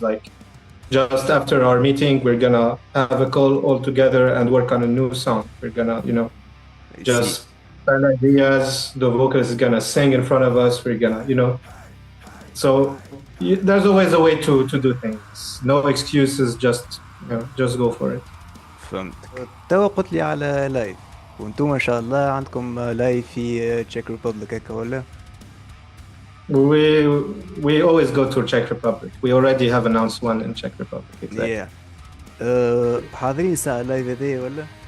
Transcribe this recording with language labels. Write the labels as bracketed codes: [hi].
[en] Like just after our meeting, we're gonna have a call all together and work on a new song. We're gonna, just spend ideas. The vocalist is gonna sing in front of us. We're gonna, So there's always a way to do things. No excuses. Just go for it. [ar] فهمتك. توا قلت لي على لايف، وانتم ما شاء الله عندكم لايف في تشيك ريبوبليك هكا ولا؟ [en] We always go to Czech Republic. We already have announced one in Czech Republic. Exactly. Yeah. [ar] حاضرين ساعة اللايف هذايا ولا؟